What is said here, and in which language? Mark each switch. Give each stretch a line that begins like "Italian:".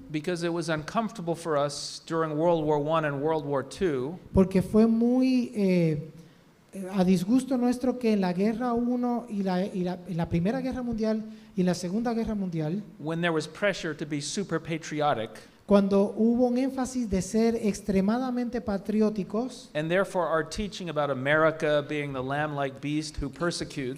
English: because it was uncomfortable for us during World War I and World War II
Spanish: porque fue muy a disgusto nuestro que en la Guerra I en la Primera Guerra Mundial y en la Segunda Guerra Mundial,
English: when there was pressure to be super patriotic,
Spanish: cuando hubo un énfasis de ser extremadamente patrióticos
English: and therefore our teaching about America being the lamb-like beast who persecutes